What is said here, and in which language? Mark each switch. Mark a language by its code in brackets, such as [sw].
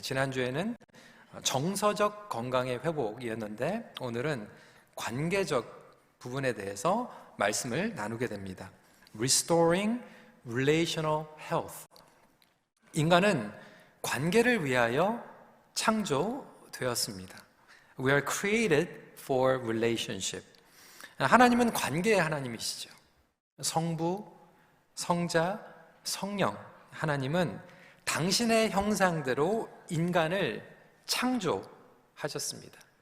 [ko] 지난주에는 정서적 건강의 회복이었는데 오늘은 관계적 부분에 대해서 말씀을 나누게 됩니다. [en] Restoring Relational Health. [ko] 인간은 관계를 위하여 창조되었습니다. [en] We are created for relationship. [ko] 하나님은 관계의 하나님이시죠. 성부, 성자, 성령. 하나님은 당신의 형상대로 인간을 창조하셨습니다.